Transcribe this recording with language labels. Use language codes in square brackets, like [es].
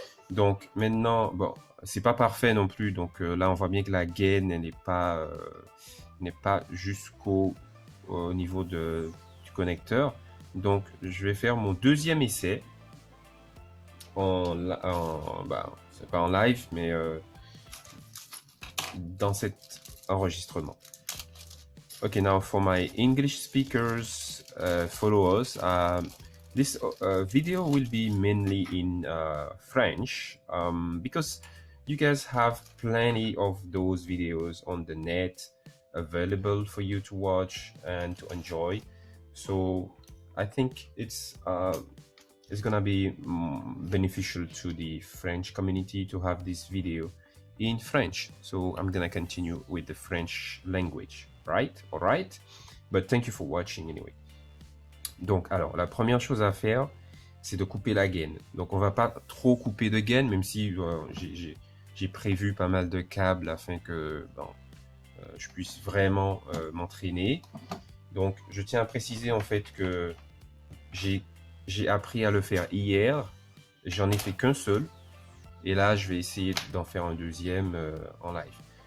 [fr] Donc maintenant, bon, c'est pas parfait non plus, donc là on voit bien que la gaine n'est pas jusqu'au niveau du connecteur. Donc je vais faire mon deuxième essai c'est pas en live, mais dans cet enregistrement. [en] Okay, now for my English speakers followers, this video will be mainly in French, because you guys have plenty of those videos on the net available for you to watch and to enjoy. So I think it's gonna be beneficial to the French community to have this video in French. So I'm gonna continue with the French language, right? All right, but thank you for watching anyway. [fr] Donc alors la première chose à faire, c'est de couper la gaine. Donc on va pas trop couper de gaine, même si j'ai prévu pas mal de câbles afin que je puisse vraiment m'entraîner. Donc je tiens à préciser en fait que j'ai appris à le faire hier, j'en ai fait qu'un seul, et là je vais essayer d'en faire un deuxième en live.